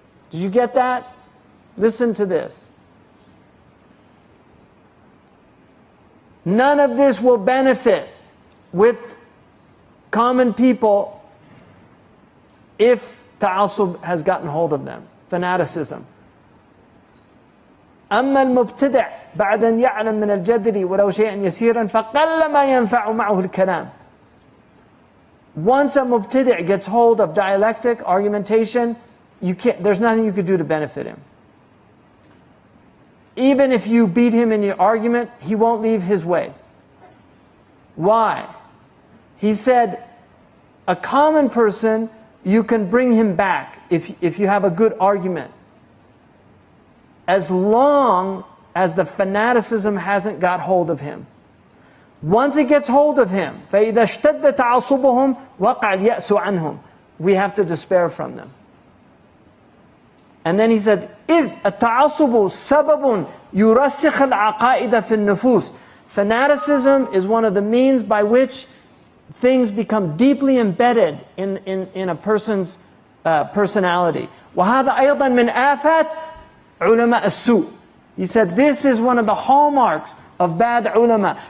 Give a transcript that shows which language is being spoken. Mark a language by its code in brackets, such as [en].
[en] Did you get that? Listen to this. None of this will benefit with common people if ta'assub has gotten hold of them, fanaticism. [ar] أما المبتدع بعد أن يعلم من الجدل ولو شيئا يسيرا فقل ما ينفع معه الكلام. [en] Once a mubtadi' gets hold of dialectic, argumentation, there's nothing you could do to benefit him. Even if you beat him in your argument, he won't leave his way. Why? He said, a common person, you can bring him back if you have a good argument, as long as the fanaticism hasn't got hold of him. Once it gets hold of him, [ar] فَإِذَا اشْتَدَّ تَعَصُبُهُمْ وَقَعَ الْيَأْسُ عَنْهُم, [en] we have to despair from them. And then he said, [ar] إِذْ التَّعَصُبُ سَبَبٌ يُرَسِّخَ الْعَقَائِدَ فِي النُّفُوسِ. [en] Fanaticism is one of the means by which things become deeply embedded in a person's personality. [ar] وَهَذَا أَيضًا مِنْ آفَاتِ عُلَمَاءِ السُّوءِ. [en] He said, this is one of the hallmarks of bad ulama.